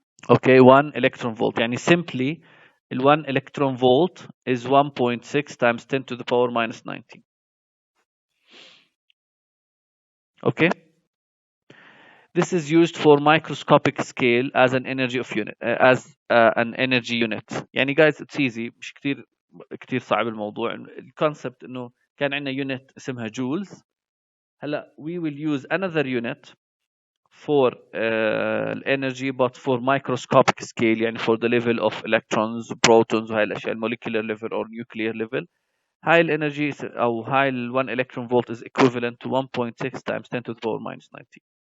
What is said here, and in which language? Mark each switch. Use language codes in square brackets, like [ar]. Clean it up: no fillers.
[en] Okay, 1 electron volt. يعني simply, 1 electron volt is 1.6 times 10 to the power minus 19. Okay? This is used for microscopic scale as an energy of unit, as an energy unit. يعني guys, it's easy. [ar] مش كتير صعب الموضوع. الكونسبت انه كان عندنا unit اسمها joules. [en] هلا we will use another unit for energy, but for microscopic scale, يعني for the level of electrons, protons [ar] وهاي الاشياء, [en] molecular level or nuclear level. هاي الانرجي او هاي ال 1 electron volt is equivalent to 1.6 times 10 to the power minus 19.